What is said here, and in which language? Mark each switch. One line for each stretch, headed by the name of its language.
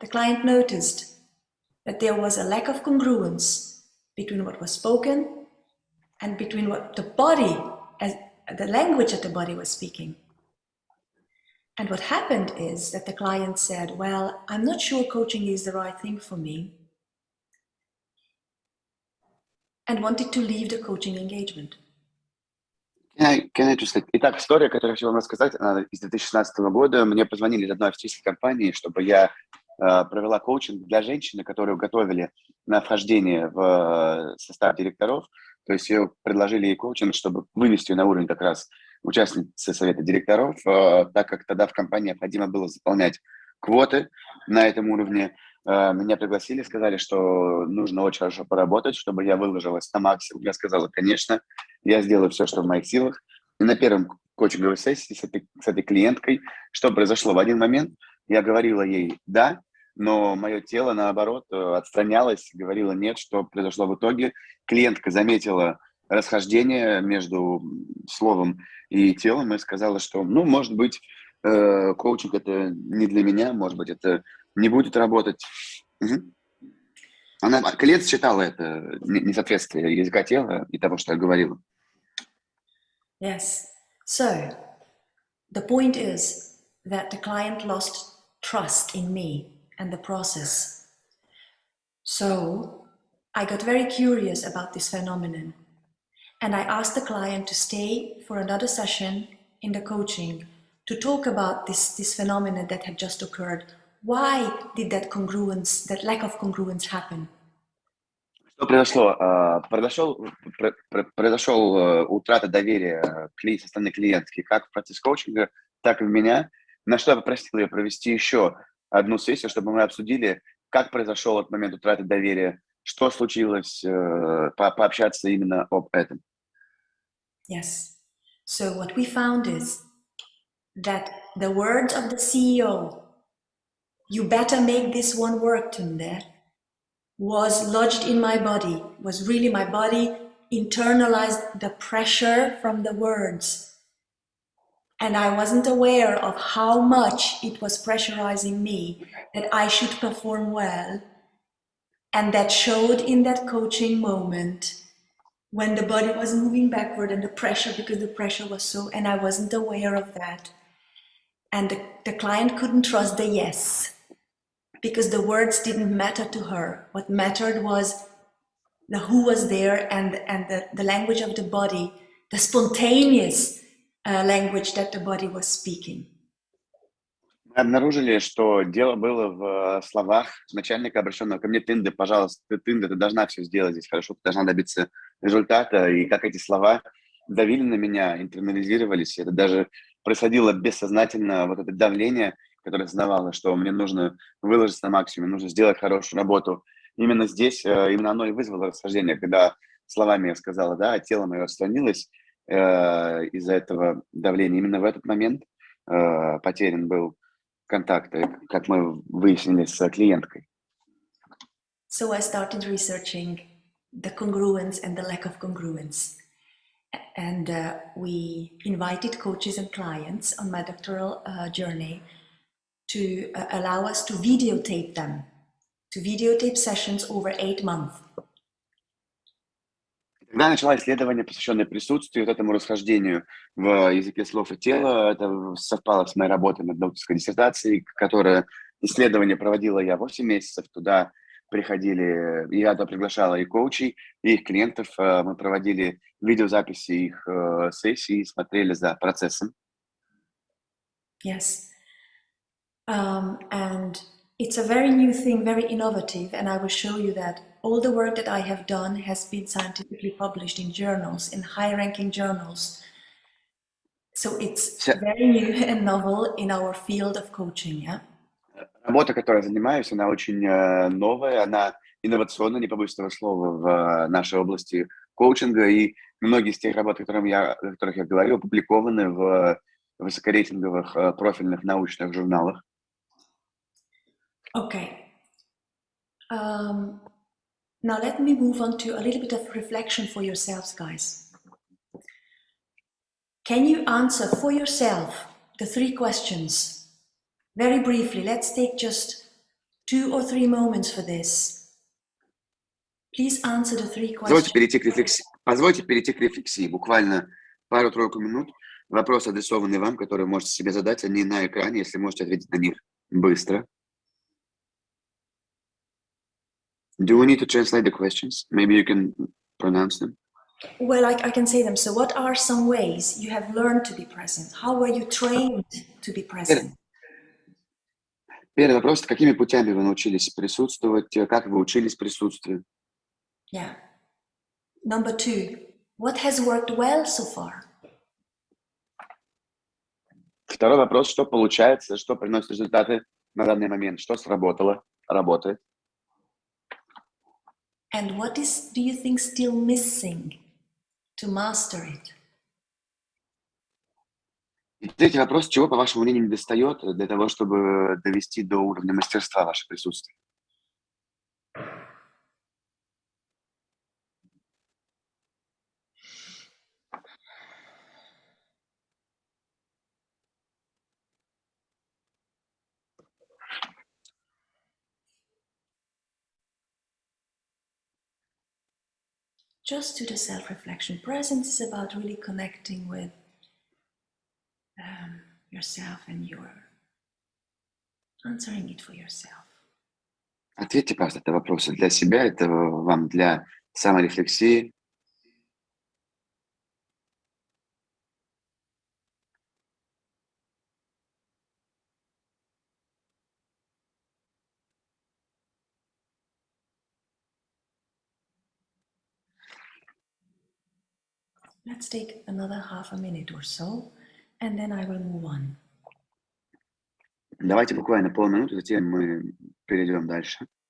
English: The client noticed that there was a lack of congruence between what was spoken and between what the body, the language that the body was speaking. And what happened is that the client said, well, I'm not sure coaching is the right thing for me, and wanted to leave the coaching engagement. Can I just...
Russian: Итак, история, которую я хотел вам рассказать, она из 2016 года. Мне позвонили из одной австрийской компании, чтобы я провела коучинг для женщины, которую готовили на вхождение в состав директоров. То есть ее предложили ей коучинг, чтобы вывести ее на уровень как раз участницы совета директоров, так как тогда в компании необходимо было заполнять квоты на этом уровне. Меня пригласили, сказали, что нужно очень хорошо поработать, чтобы я выложилась на максимум. Я сказала, конечно, я сделаю все, что в моих силах. И на первом коучинговой сессии с этой клиенткой, что произошло? В один момент я говорила ей «да», но мое тело, наоборот, отстранялось, говорило «нет», что произошло в итоге. Клиентка заметила расхождение между словом и телом и сказала, что, ну, может быть, коучинг – это не для меня, может быть, это не будет работать. Клиент считала это несоответствие языка тела и того, что я говорила.
English: Yes. So, the point is that the client lost trust in me and the process. So, I got very curious about this phenomenon. And I asked the client to stay for another session in the coaching to talk about this phenomenon that had just occurred. Why did that congruence, that lack of congruence happen?
Russian: Что произошло? Произошел утрата доверия со стороны клиентки как в процесс коучинга, так и в меня. На что я попросил ее провести еще одну сессию, чтобы мы обсудили, как произошел этот момент утраты доверия, что случилось, пообщаться именно об этом.
English: Yes. So what we found is that the words of the CEO, you better make this one work, Tünde, was lodged in my body, was really my body internalized the pressure from the words. And I wasn't aware of how much it was pressurizing me that I should perform well. And that showed in that coaching moment when the body was moving backward and the pressure, because the pressure was so, and I wasn't aware of that. And the client couldn't trust the yes, because the words didn't matter to her. What mattered was the who was there and the language of the body, the spontaneous language that the body was speaking.
Russian: Мы обнаружили, что дело было в словах начальника, обращенного ко мне: «Тünde, пожалуйста, Тünde, ты должна все сделать здесь хорошо, ты должна добиться результата». И как эти слова давили на меня, интернализировались. Это даже происходило бессознательно, вот это давление, которое осознавало, что мне нужно выложиться на максимум, нужно сделать хорошую работу. Именно здесь, именно оно и вызвало расхождение, когда словами я сказала «да», а тело мое отстранилось из-за этого давления. Именно в этот момент потерян был контакт, как мы выяснили с клиенткой.
English: So I started researching the congruence and the lack of congruence. And we invited coaches and clients on my doctoral journey to allow us to videotape them, to videotape sessions over 8 months.
Russian: Когда я начала исследование, посвященное присутствию, вот этому расхождению в языке слов и тела, это совпало с моей работой над докторской диссертацией, которое исследование проводила я 8 месяцев. Туда приходили, я туда приглашала и коучей, и их клиентов. Мы проводили видеозаписи их сессий, смотрели за процессом.
English: Yes. And it's a very new thing, very innovative, and I will show you that all the work that I have done has been scientifically published in journals, in high-ranking journals. So it's
Russian: Вся
English: very new and novel in our field of coaching, yeah?
Russian: работа, которой я занимаюсь, она очень новая, она инновационная, не побоюсь этого слова, в нашей области коучинга, и многие из тех работ, о которых я говорил, опубликованы в высокорейтинговых профильных научных журналах.
English: Okay. Now let me move on to a little bit of reflection for yourselves, guys. Can you answer for yourself the 3 questions? Very briefly, let's take just 2 or 3 moments for this. Please answer the 3 questions.
Russian: Позвольте перейти к рефлексии. Буквально пару-тройку минут. Вопросы, адресованные вам, которые можете себе задать, они на экране, если можете ответить на них быстро.
English: Do we need to translate the questions? Maybe you can pronounce them. Well, I can say them. So what are some ways you have learned to be present? How were you trained to be present?
Russian: Первый вопрос. Какими путями вы научились присутствовать? Как вы учились присутствию?
English: Yeah. Number 2, what has worked well so far?
Russian: Второй вопрос. Что получается? Что приносит результаты на данный момент? Что сработало? Работает?
English: And what do you think still missing to master it?
Russian: И третий вопрос. Чего, по вашему мнению, недостает для того, чтобы довести до уровня мастерства ваше присутствие?
English: Just do the self-reflection. Presence is about really connecting with yourself and your answering it for yourself.
Russian: Ответьте, пожалуйста, это вопросы для себя, это вам для саморефлексии.
English: Let's take another half a minute or so, and then I will move on.
Russian: Давайте буквально полминуты, затем мы перейдем дальше.